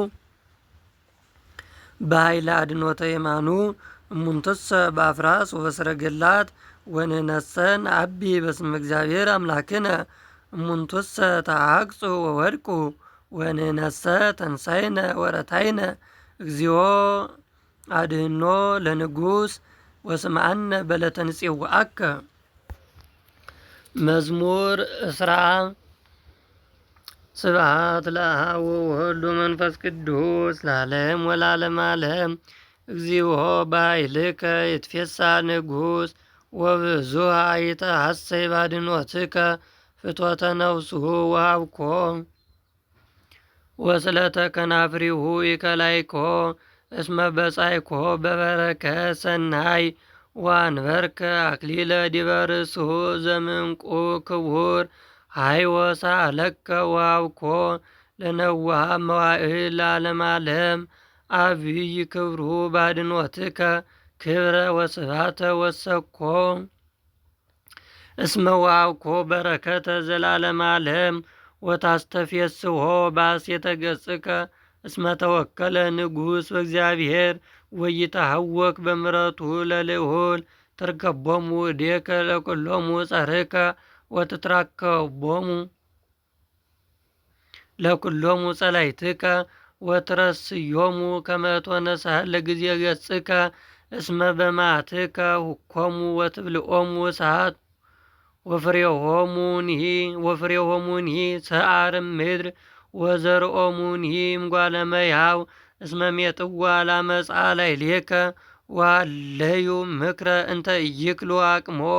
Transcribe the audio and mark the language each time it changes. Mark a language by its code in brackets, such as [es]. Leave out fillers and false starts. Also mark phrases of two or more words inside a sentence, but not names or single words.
[gez] በኃይለ አድኖተ የማኑ እሙንትሰ በአፍራስ ወበሰረገላት ወንህነሰ ነአቢ በስመ እግዚአብሔር አምላክነ እሙንቱሰ ተአቅጹ ወወድቁ ወንህነሰ ተንሳይነ ወረታይነ እግዚኦ አድህኖ ለንጉስ ወስምዐነ በለተ ንፄውዐከ። መዝሙር እስራ ስብሐት ለአብ ወወልድ ወመንፈስ ቅዱስ ለዓለም ወለዓለመ ዓለም። እግዚኦ በኃይልከ ይትፌሳህ ንጉሥ ወብዙኃ ይትሐሰይ ባድኅኖትከ ፍትወተ ነፍሱ ወሀብኮ ወስለተ ከናፍሪሁ ይከላይኮ እስመ በጻይኮ በበረከት ሰናይ ወአንበርከ አክሊለ ዲበ ርእሱ ዘምንቁ ክቡር ሃይወሳ ለከ ወሀብኮ ለነዋሃ መዋዕል ለዓለመ ዓለም። አብይ ክብሩ ባድኅኖትከ ክብረ ወስብሐተ ወሰኮ እስመ ወሀብኮ በረከተ ዘላለመ ዓለም። ወታስተፌስሖ በሐሴተ ገጽከ እስመ ተወከለ ንጉሥ በእግዚአብሔር ወይትሐወክ በምሕረቱ ለልዑል። ትርከቦሙ እዴከ ለኵሎሙ ጸርከ ወትትራከቦሙ ለኵሎሙ ጸላእትከ ወትረስዮሙ ከመ እቶነ ለጊዜ ገጽከ እስመ በመዓትከ ሁኮሙ ወትብልዖሙ እሳት ወፍሬሆሙኒ ሰዓር ምድር ወዘርኦሙኒ እምጓለ እመሕያው እስመ ሜጥዋ ለዓመፃ ላዕሌከ ወሀለዩ ምክረ እንተ ኢይክሉ አቅሞ